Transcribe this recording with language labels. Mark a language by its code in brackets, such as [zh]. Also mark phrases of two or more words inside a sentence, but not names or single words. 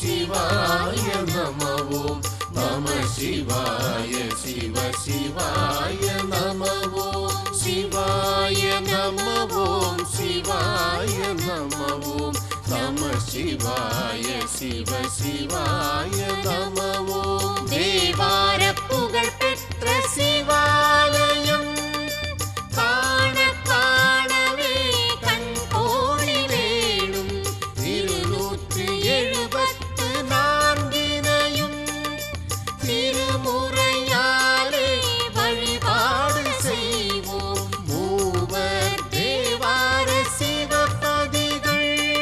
[sa] शिवाय नमः ओम नमः शिवाय शिव शिवाय नमः ओम शिवाय नमः ओम शिवाय नमः ओम नमः शिवाय शिव शिवाय नमः ओम [ta] தேவார புகழ் பெற்ற சிவாலயம் காண காணவே கண் கோடி வேணும் 274 திருமுறையாலே வழிபாடு செய்வோம் மூவர் தேவார சிவபதிகள்